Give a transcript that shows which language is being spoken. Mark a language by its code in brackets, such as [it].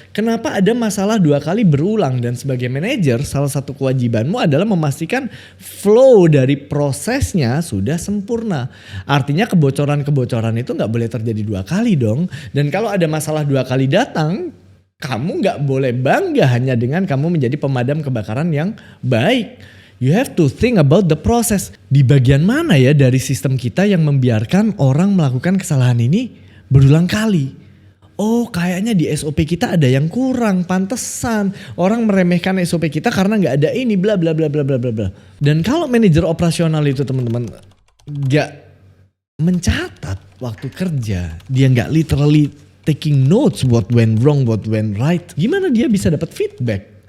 [id] Kenapa ada masalah 2 kali berulang? Dan sebagai manajer, salah satu kewajibanmu adalah memastikan flow dari prosesnya sudah sempurna. Artinya kebocoran-kebocoran itu gak boleh terjadi 2 kali dong. Dan kalau ada masalah 2 kali datang, kamu gak boleh bangga hanya dengan kamu menjadi pemadam kebakaran yang baik. [en] You have to think about the process. [id] Di bagian mana ya dari sistem kita yang membiarkan orang melakukan kesalahan ini berulang kali? Oh, kayaknya di SOP kita ada yang kurang, pantesan orang meremehkan SOP kita karena nggak ada ini, bla bla bla bla bla bla bla. Dan kalau manajer operasional itu teman-teman nggak mencatat waktu kerja, dia nggak [en] literally taking notes what went wrong, what went right, [id] gimana dia bisa dapat feedback?